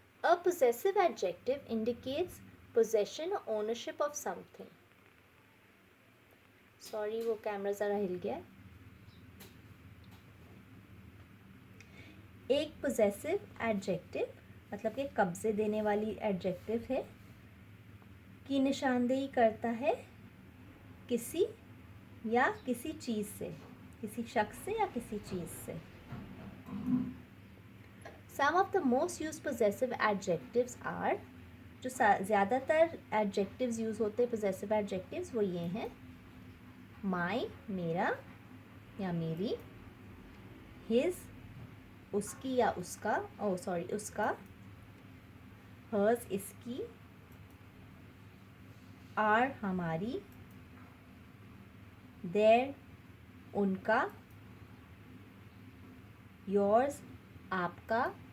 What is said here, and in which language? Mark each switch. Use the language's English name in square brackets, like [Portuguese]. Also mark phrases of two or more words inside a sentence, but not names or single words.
[English] A possessive adjective indicates possession or ownership of something. [Urdu] سوری وہ کیمرہ ذرا ہل گیا. ایک [English] possessive adjective [Urdu] مطلب کہ قبضے دینے والی ایڈجیکٹو ہے کی نشاندہی کرتا ہے کسی یا کسی چیز سے، کسی شخص سے یا کسی چیز سے. [English] Some of the most used possessive adjectives are, [Urdu] جو زیادہ تر adjectives یوز ہوتے ہیں [English] possessive adjectives [Urdu] وہ یہ ہیں. My میرا یا میری، his اس کی یا اس کا، اس کا، hers اس کی، our ہماری، their ان کا، yours آپ کا.